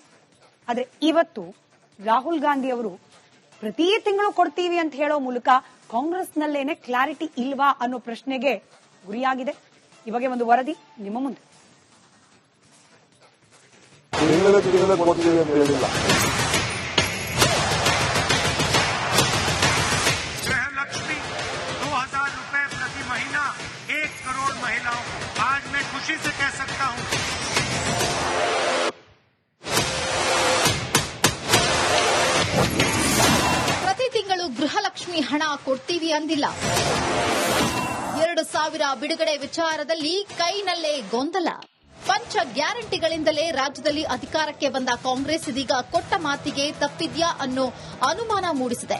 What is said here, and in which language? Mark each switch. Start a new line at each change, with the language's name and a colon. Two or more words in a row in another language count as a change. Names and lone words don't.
Kannada: ಆದ್ರೆ ಇವತ್ತು ರಾಹುಲ್ ಗಾಂಧಿ ಅವರು ಪ್ರತಿ ತಿಂಗಳು ಕೊಡ್ತೀವಿ ಅಂತ ಹೇಳೋ ಮೂಲಕ ಕಾಂಗ್ರೆಸ್ನಲ್ಲೇನೆ ಕ್ಲಾರಿಟಿ ಇಲ್ವಾ ಅನ್ನೋ ಪ್ರಶ್ನೆಗೆ ಗುರಿಯಾಗಿದೆ. ಈ ಬಗ್ಗೆ ಒಂದು ವರದಿ ನಿಮ್ಮ ಮುಂದೆ. ಕೊಡ್ತೀವಿ ಅಂತ ಹೇಳಿಲ್ಲ.
Hindi: गृहलक्ष्मी 2,000 रुपए प्रति महीना 1 करोड़ महिलाओं को आज मैं खुशी से कह सकता हूं
Kannada: ಪ್ರತಿ ತಿಂಗಳು ಗೃಹಲಕ್ಷ್ಮಿ ಹಣ ಕೊಡ್ತೀವಿ ಅಂದಿಲ್ಲ. 2,000 ಬಿಡುಗಡೆ ವಿಚಾರದಲ್ಲಿ ಕೈನಲ್ಲೇ ಗೊಂದಲ. ಪಂಚ ಗ್ಯಾರಂಟಿಗಳಿಂದಲೇ ರಾಜ್ಯದಲ್ಲಿ ಅಧಿಕಾರಕ್ಕೆ ಬಂದ ಕಾಂಗ್ರೆಸ್ ಇದೀಗ ಕೊಟ್ಟ ಮಾತಿಗೆ ತಪ್ಪಿದ್ಯಾ ಅನ್ನೋ ಅನುಮಾನ ಮೂಡಿಸಿದೆ.